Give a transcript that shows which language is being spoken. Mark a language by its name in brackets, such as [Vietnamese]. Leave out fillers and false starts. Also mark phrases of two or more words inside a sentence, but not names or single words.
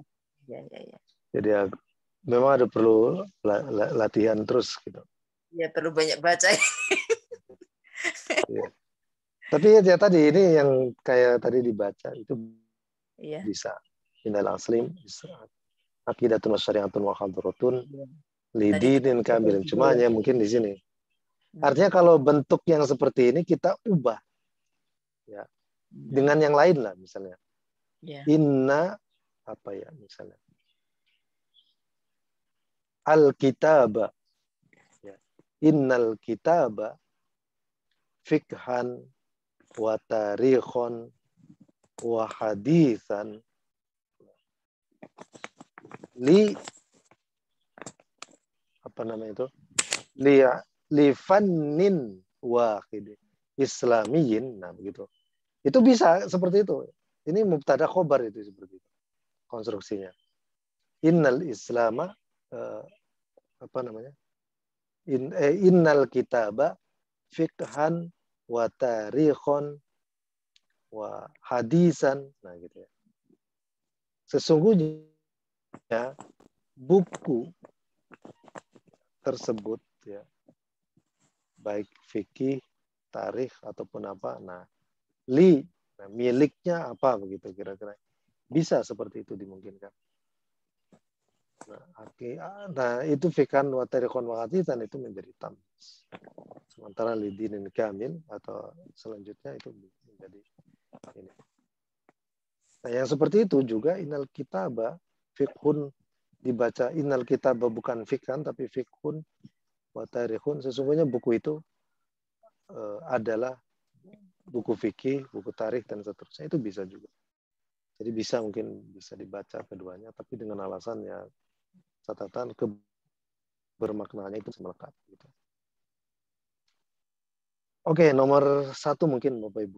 [Indonesian] Iya. Jadi memang ada perlu latihan terus gitu. Iya, perlu banyak baca. Iya. Tapi ya tadi ini yang kayak tadi dibaca itu bisa [Arabic] إن الإسلام [Indonesian] bisa [Arabic] عقيدة وشريعة و حضارة لدين كامل. [Indonesian] Cuma hanya mungkin di sini. Artinya kalau bentuk yang seperti ini kita ubah ya dengan yang lain lah misalnya. Inna apa ya misalnya al-kitaba ya. [Arabic] إن الكتاب فقها و تاريخا و حديثا ل [Indonesian] apa namanya itu [Arabic] ل فن واحد إسلامي, [Indonesian] nah begitu itu bisa seperti itu. Ini mubtada khobar itu seperti itu konstruksinya. [Arabic] إن الإسلام إن الكتاب فقها و تاريخا و حديثا, [Indonesian] nah gitu ya. Sesungguhnya buku tersebut ya baik fikih, tarikh ataupun apa, nah miliknya apa begitu kira-kira. Bisa seperti itu dimungkinkan. Nah itu [Arabic] فقها و تاريخا و حديثا [Indonesian] itu menjadi tamyiz. Sementara [Arabic] لدين كامل [Indonesian] atau selanjutnya itu menjadi ini. Nah, yang seperti itu juga [Arabic] إن الكتاب فقه [Indonesian] dibaca [Arabic] إن الكتاب [Indonesian] bukan fikhan tapi [Arabic] فقه و تاريخ, [Indonesian] sesungguhnya buku itu adalah buku fikih, buku tarikh dan seterusnya, itu bisa juga. Jadi mungkin bisa dibaca keduanya tapi dengan alasan ya catatan bermaknanya itu melekat gitu. Oke, nomor 1 mungkin Bapak Ibu.